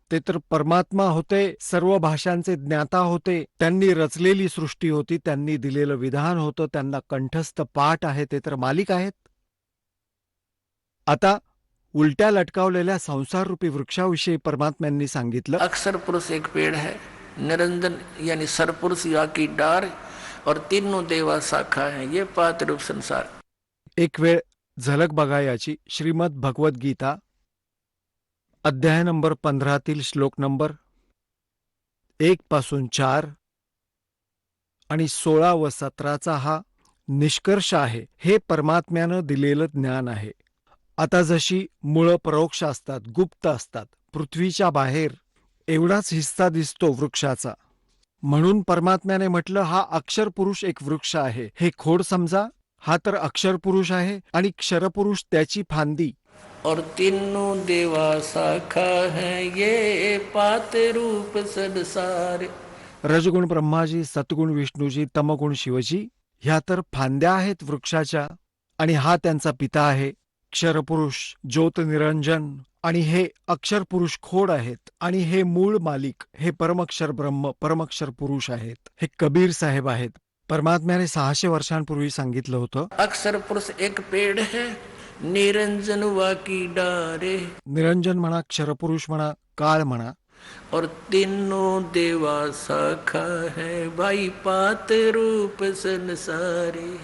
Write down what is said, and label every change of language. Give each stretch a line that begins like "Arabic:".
Marathi: ते तर परमात्मा होते, सर्व भाषांचे ज्ञाता होते. त्यांनी रचलेली सृष्टी होती, त्यांनी दिलेलं विधान होतं, त्यांना कंठस्थ पाठ आहे, ते तर मालिक आहेत. आता उलट्या लटकावलेल्या संसाररूपी वृक्षाविषयी परमात्म्यांनी सांगितलं.
Hindi: अक्षर पुरुष एक पेड़ है, निरंजन यानी सरपुरुष या की डार और तीनों देवा शाखा है, ये पात रूप संसार.
Marathi: एक वेळ झलक बघा याची. श्रीमद भगवद्गीता अध्याय नंबर 15 श्लोक नंबर 1 पासून 4 आणि 16 व 17 हा निष्कर्ष आहे. हे परमात्म्यानं दिलेलं ज्ञान आहे. आता जशी मुळं परोक्ष असतात, गुप्त असतात, पृथ्वीच्या बाहेर एवढाच हिस्सा दिसतो वृक्षाचा, म्हणून परमात्म्याने म्हटलं हा अक्षर पुरुष एक वृक्ष आहे. हे खोड समजा, हा तर अक्षर पुरुष आहे आणि क्षरपुरुष त्याची फांदी.
Hindi: और तीनों देवा शाखा है, ये पात रूप संसार.
Marathi: रजगुण ब्रह्माजी, सत्गुण विष्णूजी, तमगुण शिवजी ह्या तर फांद्या आहेत वृक्षाच्या, आणि हा त्यांचा पिता आहे क्षरपुरुष, ज्योत निरंजन. आणि हे अक्षर पुरुष खोड आहेत, आणि हे मूळ मालिक, हे परमक्षर ब्रह्म, परमक्षर पुरुष आहेत. हे कबीर साहेब आहेत. परमात्म्याने 600 वर्षांपूर्वी सांगितलं होतं.
Hindi: अक्षर पुरुष एक पेड़ है, निरंजन वा की डारे.
Marathi: निरंजन म्हणा, क्षरपुरुष म्हणा, काळ म्हणा.
Hindi: और तीनों देवा शाखा है, भाई पात रूप संसारे.